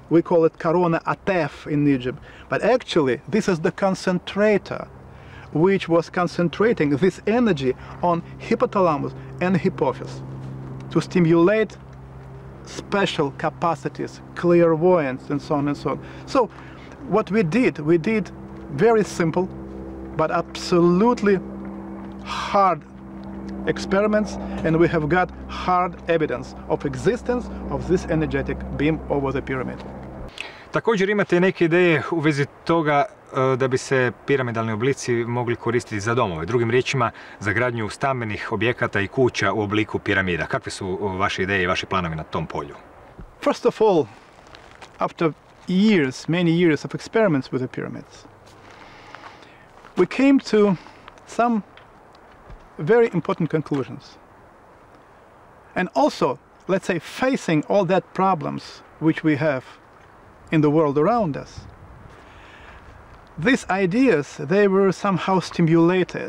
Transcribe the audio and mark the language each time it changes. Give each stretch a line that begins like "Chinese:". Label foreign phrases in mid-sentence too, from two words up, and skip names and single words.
English: We call it corona atef in Egypt. But actually, this is the concentrator, which was concentrating this energy on hypothalamus and hypophysis to stimulate special capacities, clairvoyance, and so on and so on. So what we did very simple, but absolutely hard experiments, and we have got hard evidence of existence of this energetic beam over the pyramid.
Croatian: Također imate neke ideje u vezi toga da bi se piramidalni oblici mogli koristiti za domove, drugim riječima za gradnju stambenih objekata i kuća u obliku piramida. Kakve su vaše ideje i vaši planovi na tom polju?
English: First of all, after many years of experiments with the pyramids, we came to some very important conclusions. And also, let's say, facing all that problems which we have in the world around us, these ideas, they were somehow stimulated.